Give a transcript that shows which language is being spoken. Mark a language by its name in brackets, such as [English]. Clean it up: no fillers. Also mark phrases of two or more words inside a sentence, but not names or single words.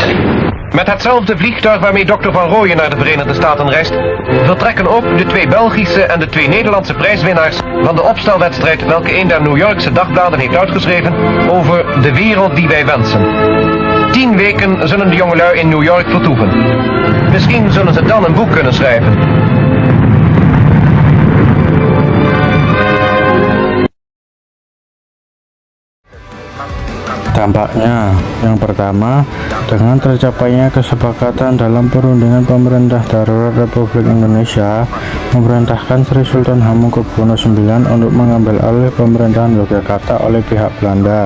[Dutch] Met hetzelfde vliegtuig waarmee Dr. Van Rooyen naar de Verenigde Staten reist, vertrekken ook de 2 Belgische en de 2 Nederlandse prijswinnaars van de opstelwedstrijd welke een der New Yorkse dagbladen heeft uitgeschreven over de wereld die wij wensen. 10 weken zullen de jongelui in New York vertoeven. Misschien zullen ze dan een boek kunnen schrijven. [Indonesian] Dampaknya, yang pertama, dengan tercapainya kesepakatan dalam perundingan pemerintah darurat Republik Indonesia memerintahkan Sri Sultan Hamengkubuwono IX untuk mengambil alih pemerintahan Yogyakarta oleh pihak Belanda.